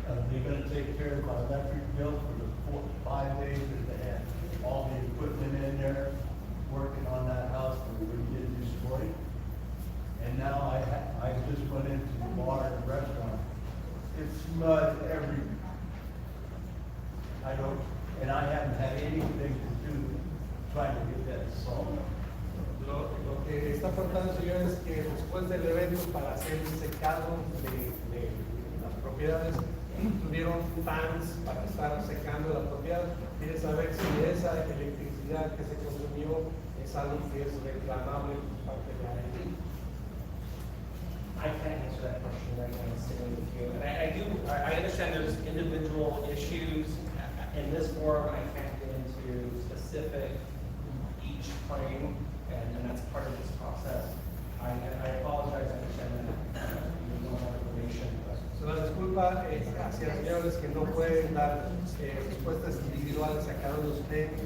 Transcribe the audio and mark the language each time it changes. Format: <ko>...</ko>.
<en>They're gonna take care of my electric bill for the 5 days that they had all the equipment in there, working on that house that we did destroy. And now I just went into the bar and restaurant. It's mud everywhere. And I haven't had anything to do trying to get that solved.</en> <es>Lo que está aportando, señor, es que después del evento, para hacer el secado de las propiedades, tuvieron fans para estar secando la propiedad. Quiere saber si esa electricidad que se consumió es algo que es reclamable por parte de IID.</es> <en>I can't answer that question right now, sitting with you. And I understand there's individual issues. In this forum, I can't get into specific each claim, and that's part of this process. I apologize, I understand that you need more information, but.</en> <es>So, la disculpa hacia señores que no pueden dar respuestas individuales a cada uno de ustedes.</es>